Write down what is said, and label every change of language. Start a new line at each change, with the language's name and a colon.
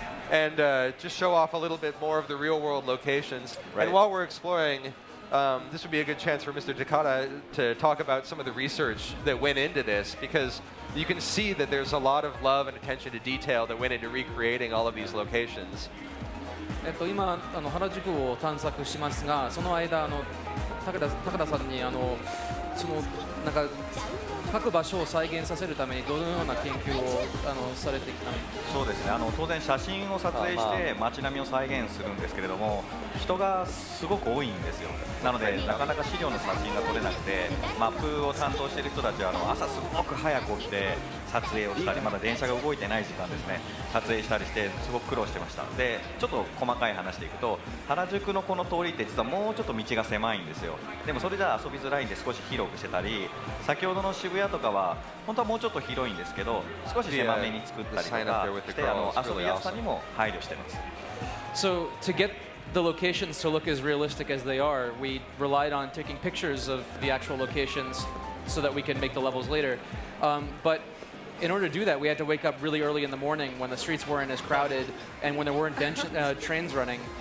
English: And just show off a little bit more of the real-world locations. Right. And while we're exploring, this would be a good chance for Mr. Takata to talk about some of the research that went into this, because you can see that there's a lot of love and attention to detail that went into recreating all of these locations.
Japanese: 今原宿を探索しますが、その間高田さんにそのなんか各場所を再現させるためにどのような研究をされてきたんですか？そうですね。当然写真を撮影して街並みを再現するんですけれども、人がすごく多いんですよ。なのでなかなか資料の写真が撮れなくて、マップを担当している人たちは朝すごく早く起きて撮影をしたり、まだ電車が動いてない時間ですね、撮影したりしてすごく苦労してました。で、ちょっと細かい話でいくと、原宿のこの通りって実はもうちょっと道が狭いんですよ。でもそれじゃ遊びづらいんで少し広くしてたり、先ほどの渋谷とかは本当はもうちょっと広いんですけど、少し狭めに作ったりとかして遊びやすさにも配慮してます。
English: So to get the locations to look as realistic as they are, we relied on taking pictures of the actual locations so that we can make the levels later. But in order to do that, we had to wake up really early in the morning when the streets weren't as crowded and when there weren't trains running.